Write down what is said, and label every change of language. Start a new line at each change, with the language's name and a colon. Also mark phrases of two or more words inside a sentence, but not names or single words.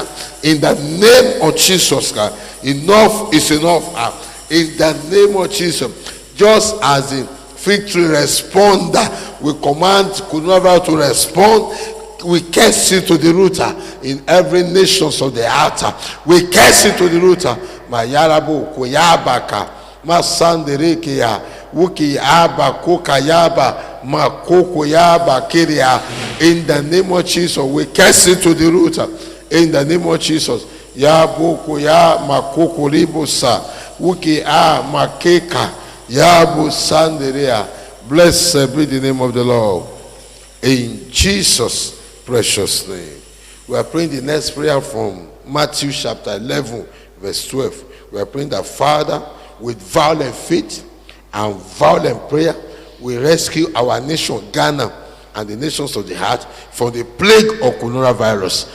English: In the name of Jesus. Enough is enough. In the name of Jesus. Just as the fig tree respond, we command coronavirus to respond. We curse it to the root in every nation of the earth. We curse it to the root. Mayarabu koyabaka masanderekeya wuki aba kokayaba makoko yaba kiria. In the name of Jesus, we curse it to the root. In the name of Jesus, yabu koya makoko ribosa wuki a makeka yabu sanderea. Blessed be the name of the Lord. In Jesus' precious name. We are praying the next prayer from Matthew chapter 11 verse 12. We are praying that, Father, with violent faith and violent prayer, we rescue our nation Ghana and the nations of the earth from the plague of coronavirus.